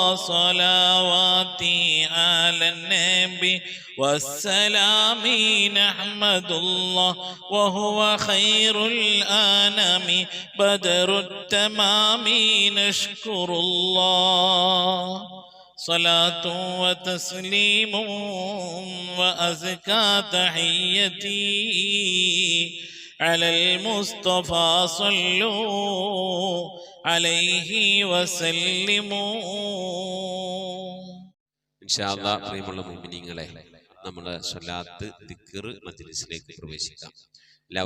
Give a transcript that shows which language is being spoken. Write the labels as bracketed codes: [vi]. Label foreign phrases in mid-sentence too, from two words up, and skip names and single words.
[ar] صلواتي على النبي والسلام نحمد الله وهو خير الأنام بدر التمام نشكر الله صلاة وتسليم وأزكى تحيتي على المصطفى صلوا عليه وسلموا. إن شاء الله [ml] പ്രിയമുള്ള മുഅ്മിനീങ്ങളെ, നമ്മൾ സ്വലാത്ത് ദിക്ർ മജ്ലിസിലേക്ക് പ്രവേശിക്കാം.